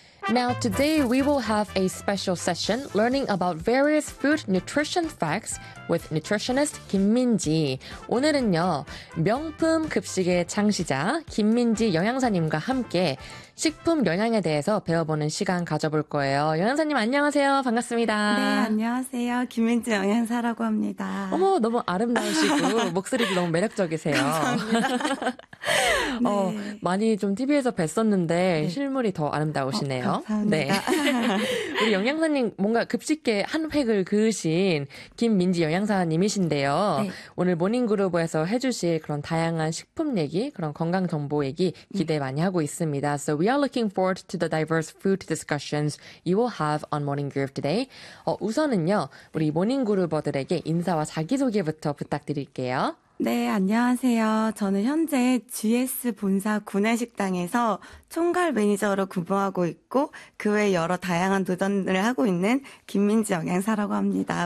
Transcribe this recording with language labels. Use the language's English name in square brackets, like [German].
[English] Now, today we will have a special session learning about various food nutrition facts with nutritionist 김민지. [Korean] 오늘은요, 명품 급식의 창시자 김민지 영양사님과 함께 식품 영양에 대해서 배워보는 시간 가져볼 거예요. 영양사님 안녕하세요. 반갑습니다. 네, 안녕하세요. 김민지 영양사라고 합니다. 어머, 너무 아름다우시고 목소리도 너무 매력적이세요. 감사합니다. 네. 많이 좀 TV에서 뵀었는데 네. 실물이 더 아름다우시네요. 감사합니다. 네. 우리 영양사님 뭔가 급식계 한 획을 그으신 김민지 영양사님이신데요. 네. 오늘 모닝그룹에서 해주실 그런 다양한 식품 얘기, 그런 건강 정보 얘기 기대 많이 하고 있습니다. [English] So we are looking forward to the diverse food discussions you will have on Morning Groove today. [Korean] 우선은요, 우리 모닝 그룹어들에게 인사와 자기소개부터 부탁드릴게요. 네, 안녕하세요. 저는 현재 GS 본사 구내식당에서 총괄 매니저로 근무하고 있고 그 외 여러 다양한 도전을 하고 있는 김민지 영양사라고 합니다.